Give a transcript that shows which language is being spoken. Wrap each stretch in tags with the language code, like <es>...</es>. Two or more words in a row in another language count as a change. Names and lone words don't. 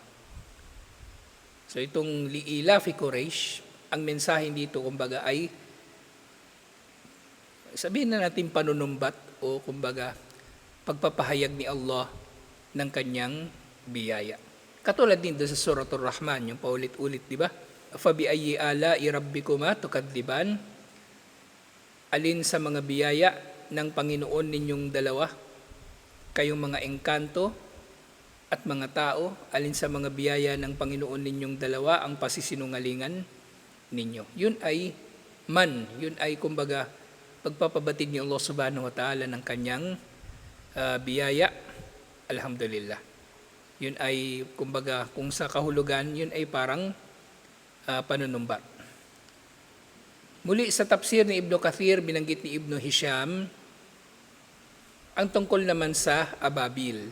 <tl>So itong</tl> <ar>لإيلاف قريش,</ar> <tl>ang mensahe dito kumbaga ay sabihin na natin panunumbat o kumbaga pagpapahayag ni Allah ng kanyang biyaya. Katulad din doon sa Suratul Rahman, yung paulit-ulit, di ba?</tl> <ar>فبأي آلاء ربكما تكذبان?</ar> <tl>Alin sa mga biyaya ng Panginoon ninyong dalawa, kayong mga engkanto at mga tao, alin sa mga biyaya ng Panginoon ninyong dalawa ang pasisinungalingan ninyo. Yun ay yun ay kumbaga pagpapabatid ni Allah</tl> <ar>سبحانه وتعالى</ar> <tl>ng kanyang biyaya, alhamdulillah. Yun ay kumbaga kung sa kahulugan, yun ay parang panunumbat. Muli sa tafsir ni Ibn Kathir, binanggit ni Ibn Hisham ang tungkol naman sa ababil.</tl>